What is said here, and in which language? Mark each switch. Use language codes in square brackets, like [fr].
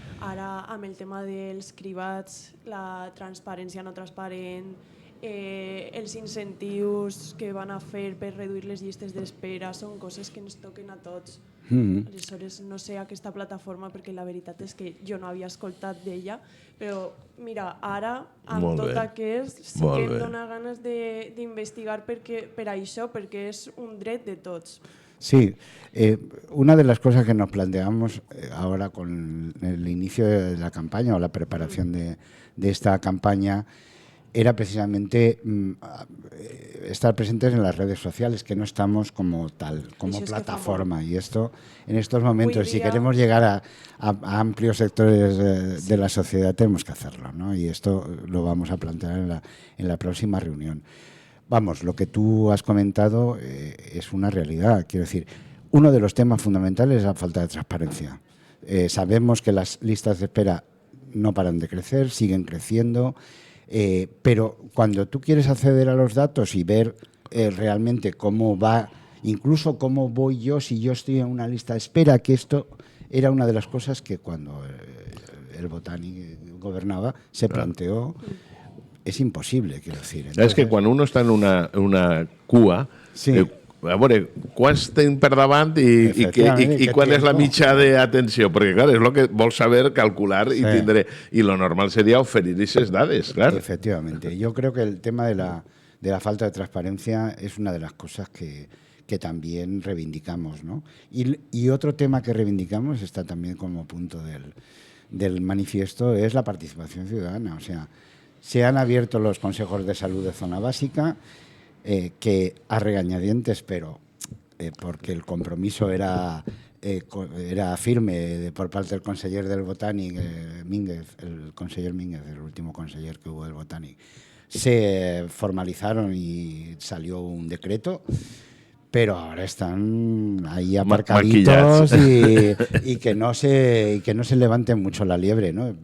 [ca] Ara, amb el tema dels cribats, la transparència no transparent, els incentius que van a fer per reduir les llistes d'espera, són coses que ens toquen a tots. Aleshores, no sé aquesta plataforma, perquè la veritat és que jo no havia escoltat d'ella, però mira, ara, amb tot aquest, sí que em dóna ganes d'investigar per això, perquè és un dret de tots. [es] Sí, una de las cosas que nos planteamos ahora con el inicio de la campaña o la preparación de esta campaña era precisamente estar presentes en las redes sociales, que no estamos como tal, como plataforma. Y esto, en estos momentos, si queremos llegar a amplios sectores de la sociedad, tenemos que hacerlo, ¿no? Y esto lo vamos a plantear en la próxima reunión. Vamos, lo que tú has comentado es una realidad. Quiero decir, uno de los temas fundamentales es la falta de transparencia. Sabemos que las listas de espera no paran de crecer, siguen creciendo. Pero cuando tú quieres acceder a los datos y ver realmente cómo va, incluso cómo voy yo si yo estoy en una lista de espera, que esto era una de las cosas que cuando el Botànic gobernaba se planteó, es imposible, quiero decir. Entonces, es que cuando uno está en una cua, sí. [ca] A veure, quants tenim per davant i quan és la mitja d'atenció? Perquè, clar, és el que vols saber, calcular i tindre... I lo normal seria oferir aquestes dades, clar. [es] Efectivamente. Yo creo que el tema de la falta de transparencia es una de las cosas que también reivindicamos, ¿no? Y otro tema que reivindicamos está también como punto del manifiesto, es la participación ciudadana. O sea, se han abierto los consejos de salud de zona básica, que a regañadientes, pero porque el compromiso era firme por parte del conseller del Botànic, Mínguez, el conseller Mínguez, el último conseller que hubo del Botànic, se formalizaron y salió un decreto, pero ahora están ahí aparcaditos y que no se levante mucho la liebre, ¿no?